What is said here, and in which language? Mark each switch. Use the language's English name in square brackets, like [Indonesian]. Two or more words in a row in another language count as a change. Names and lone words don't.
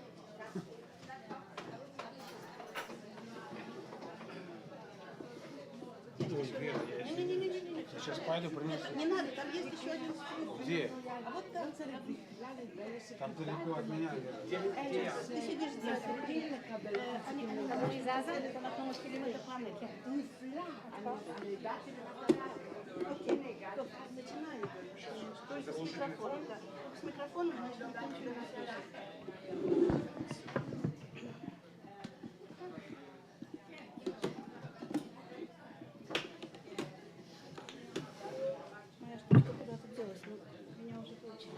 [Russian] Я сейчас пойду принесу. Не надо, там есть еще один стул. Где? А вот там. Там далеко от меня. Ты сидишь здесь. Они [Hebrew] אנחנו מתחילים את הפאנל, כן. Окей, טוב, [Russian] начинаем. Только с микрофоном, да. С микрофоном, значит, мы кончили на связи. Моя штучка куда-то делась, но меня уже получилось.